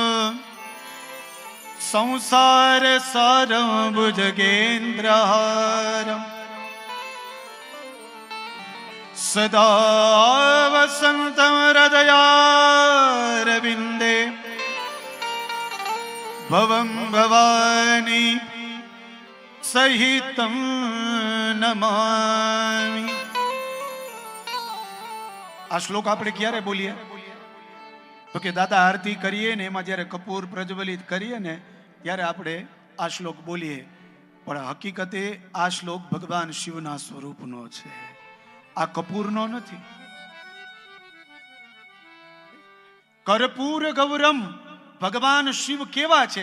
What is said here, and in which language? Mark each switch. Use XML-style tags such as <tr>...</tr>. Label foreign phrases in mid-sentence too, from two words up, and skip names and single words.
<sa>संसार सारम भुजगेन्द्रहारम सदा वसन्तं हृदयारविन्दे भवं भवानी सहितं नमामि।</sa> <gu>આ શ્લોક આપણે ક્યારે બોલીએ તો કે દાદા આરતી કરીએ ને એમાં જ્યારે કપૂર પ્રજ્વલિત કરીએ ને ત્યારે આપણે આ શ્લોક બોલીએ, પણ હકીકતે આ શ્લોક ભગવાન શિવના સ્વરૂપનો છે, આ કપૂરનો નથી।</gu> <sa>कर्पूर गौरम,</sa> <gu>ભગવાન શિવ કેવા છે?</gu>